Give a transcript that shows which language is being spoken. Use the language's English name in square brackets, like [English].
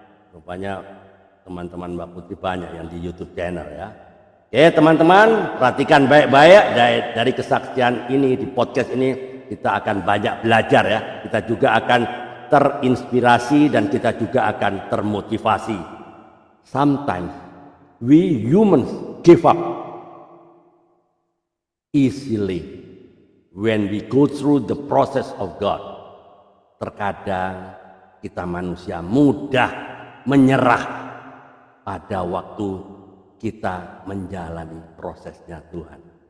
[Indonesian] Rupanya teman-teman Mbak Putri banyak yang di YouTube channel ya. Oke teman-teman, perhatikan baik-baik dari kesaksian ini di podcast ini, kita akan banyak belajar ya. Kita juga akan terinspirasi dan kita juga akan termotivasi. [English] Sometimes we humans give up easily when we go through the process of God. [Indonesian] Terkadang kita manusia mudah menyerah pada waktu kita menjalani prosesnya Tuhan.